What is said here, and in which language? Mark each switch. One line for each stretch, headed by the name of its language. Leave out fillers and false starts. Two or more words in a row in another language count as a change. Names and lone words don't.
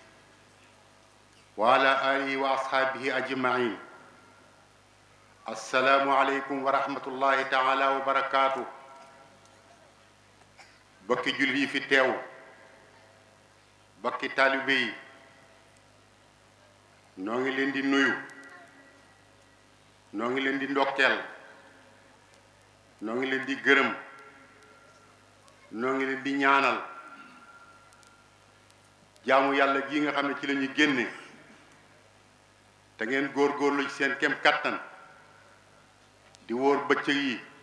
Arabic: وعلى آله وأصحابه أجمعين السلام عليكم ورحمة الله تعالى وبركاته
Wolof: بكي جولي في تيو بكي طالبي noo ngi leen di nuyu noo ngi leen di ndokkeel noo ngi leen di gërëm noo ngi leen di ñaanal jaamu yàlla gi nga xam ne ci la ñu génne te ngeen góorgóorlu ci seen kem kattan di wóor bëccëg yi